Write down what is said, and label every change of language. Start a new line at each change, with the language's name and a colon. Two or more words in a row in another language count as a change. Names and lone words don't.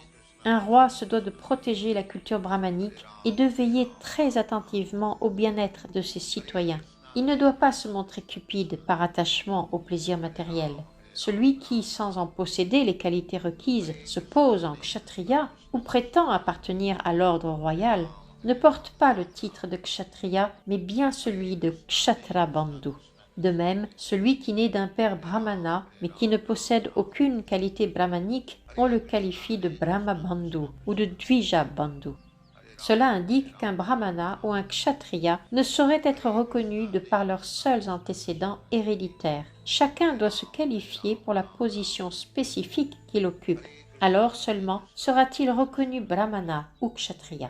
French: Un roi se doit de protéger la culture brahmanique et de veiller très attentivement au bien-être de ses citoyens. Il ne doit pas se montrer cupide par attachement au plaisir matériel. Celui qui, sans en posséder les qualités requises, se pose en kshatriya ou prétend appartenir à l'ordre royal, ne porte pas le titre de kshatriya, mais bien celui de
Sanskrit: kshatra bandhu.
French: De même, celui qui naît d'un père brahmana, mais qui ne possède aucune qualité brahmanique, on le qualifie de
Sanskrit: brahma bandhu
French: ou de
Sanskrit: dvija bandhu.
French: Cela indique qu'un brahmana ou un kshatriya ne saurait être reconnu de par leurs seuls antécédents héréditaires. Chacun doit se qualifier pour la position spécifique qu'il occupe. Alors seulement sera-t-il reconnu brahmana ou kshatriya.